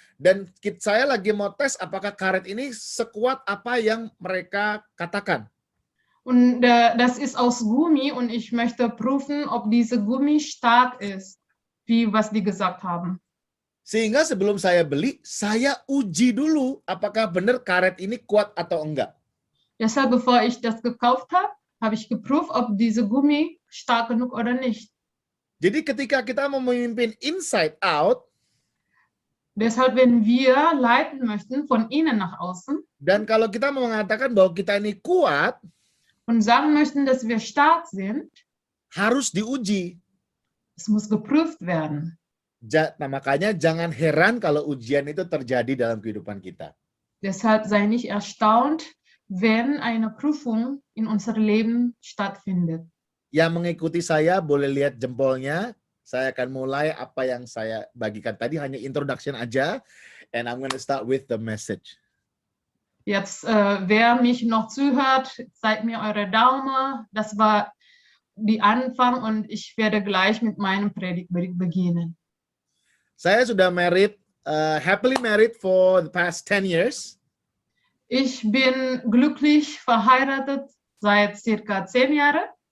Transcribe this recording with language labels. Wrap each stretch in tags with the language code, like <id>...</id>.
<id>Dan saya lagi mau tes apakah karet ini sekuat apa yang mereka katakan.</id> <de>Und das ist aus Gummi und ich möchte prüfen, ob diese Gummi stark ist, wie was die gesagt haben.</de> <id>Sehingga sebelum saya beli, saya uji dulu apakah benar karet ini kuat atau enggak.</id> <de>Deshalb, bevor ich das gekauft habe, habe ich geprüft, ob diese Gummi stark genug oder nicht.</de> <id>Jadi ketika kita mau memimpin</id> <en>inside out,</en> <de>deshalb, wenn wir leiten möchten von innen nach außen,</de> <id>dan kalau kita mau mengatakan bahwa kita ini kuat,</id> <de>und sagen möchten, dass wir stark sind,</de> <id>harus diuji.</id> <de>es muss geprüft werden.</de> <id>Nah, makanya jangan heran kalau ujian itu terjadi dalam kehidupan kita.</id> <de>Deshalb sei nicht erstaunt, wenn eine Prüfung in unserem Leben stattfindet.</de> <id>Yang mengikuti saya boleh lihat jempolnya. Saya akan mulai apa yang saya bagikan tadi, hanya introduction aja.</id> <en>And I'm going to start with the message.</en> <de>Jetzt, wer mich noch zuhört, zeigt mir eure Daumen. Das war die Anfang und ich werde gleich mit meinem Predigt beginnen.</de> <id>Saya sudah married</id> <en>happily married for the past 10 years.</en> <de>Ich bin glücklich verheiratet seit circa 10 Jahren.</de>